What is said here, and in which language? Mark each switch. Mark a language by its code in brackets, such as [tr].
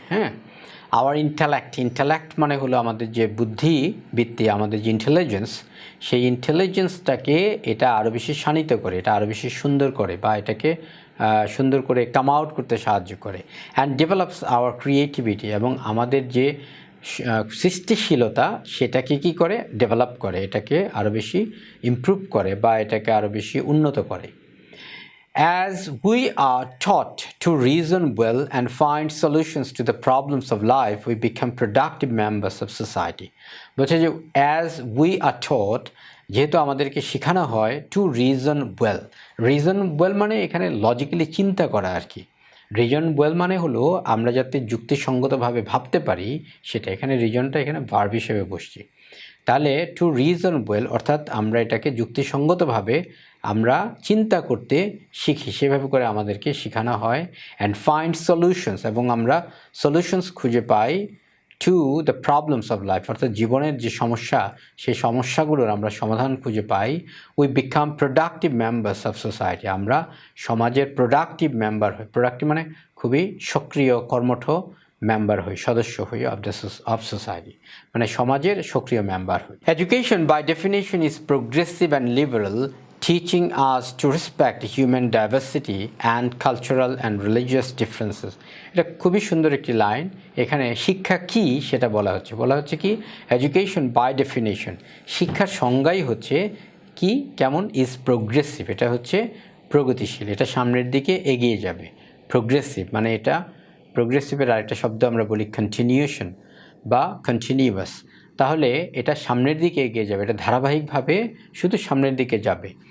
[bn] হ্যাঁ, hour intellect মানে হলো আমাদের যে বুদ্ধিবৃত্তি, আমাদের যে ইন্টেলিজেন্স, সেই ইন্টেলিজেন্সটাকে এটা আরও বেশি শানিত করে, এটা আরও বেশি সুন্দর করে, বা এটাকে সুন্দর করে কাম আউট করতে সাহায্য করে। [en] and develops our creativity, [bn] এবং আমাদের যে সৃষ্টিশীলতা সেটাকে কি করে ডেভেলপ করে, এটাকে আরও বেশি ইমপ্রুভ করে বা এটাকে আরও বেশি উন্নত করে। [en] As we are taught to reason well and find solutions to the problems of life, we become productive members of society. [bn] বলছে যে [en] as we are taught, [bn] যেহেতু আমাদেরকে শেখানো হয় [en] to reason well. [bn] reason well মানে এখানে লজিক্যালি চিন্তা করা আর কি। রিজন ওয়েল মানে হলো আমরা যাতে যুক্তিসঙ্গতভাবে ভাবতে পারি সেটা, এখানে রিজনটা এখানে ভার্ব হিসেবে বসছে। তাহলে টু রিজন ওয়েল অর্থাৎ আমরা এটাকে যুক্তিসঙ্গতভাবে আমরা চিন্তা করতে শিখি, সেভাবে করে আমাদেরকে শেখানো হয়। [en] and find solutions, [bn] এবং আমরা সলিউশনস খুঁজে পাই [en] to the problems of life, [bn] অর্থাৎ জীবনের যে সমস্যা সেই সমস্যাগুলোর আমরা সমাধান খুঁজে পাই। [en] we become productive members of society, [bn] আমরা সমাজের প্রোডাক্টিভ মেম্বার হই। প্রোডাক্টিভ মানে খুবই সক্রিয় কর্মঠ মেম্বার হই, সদস্য হই অফ সোসাইটি, মানে সমাজের সক্রিয় মেম্বার হই। [en] Education by definition is progressive and liberal, teaching us to respect human diversity and cultural and religious differences. [bn] এটা খুবই সুন্দর একটি লাইন। এখানে শিক্ষা কি সেটা বলা হচ্ছে কি [en] education by definition, [bn] শিক্ষার সংজ্ঞাই হচ্ছে কি কেমন, [en] is progressive, [bn] এটা হচ্ছে প্রগতিশীল, এটা সামনের দিকে এগিয়ে যাবে। প্রোগ্রেসিভ মানে এটা, প্রোগ্রেসিভের আরেকটা শব্দ আমরা বলি কন্টিনিউশন বা কন্টিনিউয়াস, তাহলে এটা সামনের দিকে এগিয়ে যাবে, এটা ধারাবাহিকভাবে শুধু সামনের দিকে যাবে।